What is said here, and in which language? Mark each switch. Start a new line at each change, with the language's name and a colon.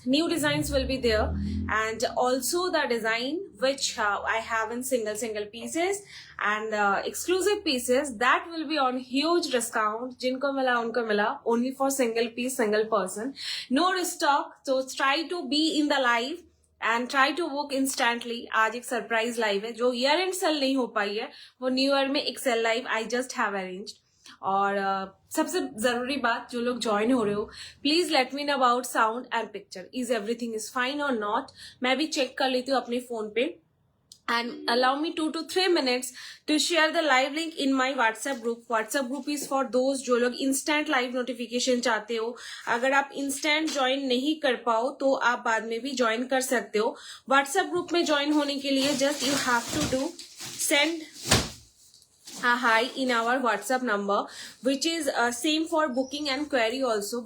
English: New designs will be there, and also the design which I have in single pieces and exclusive pieces that will be on huge discount.
Hindi: जिनको मिला उनको मिला,
English: only for single piece, single person. No restock, so try to be in the live. And try to book instantly.
Hindi: आज एक surprise live है जो year and cell नहीं हो पाई है, वो न्यू ईयर में एक cell live
English: I just have arranged.
Hindi: और सबसे जरूरी बात, जो लोग ज्वाइन हो रहे हो,
English: Please let me know about sound and picture. Is everything is fine
Hindi: और नॉट? मैं भी चेक कर लेती हूँ अपने फोन पे.
English: And allow me 2 to 3 minutes to share the live link in my WhatsApp group. WhatsApp group is for those जो लोग instant live notification चाहते हो.
Hindi: अगर आप instant join नहीं कर पाओ तो आप बाद में भी join कर सकते हो.
English: WhatsApp group
Hindi: में join होने के लिए
English: just you have to do send a hi in our WhatsApp number, which is same for booking and query also.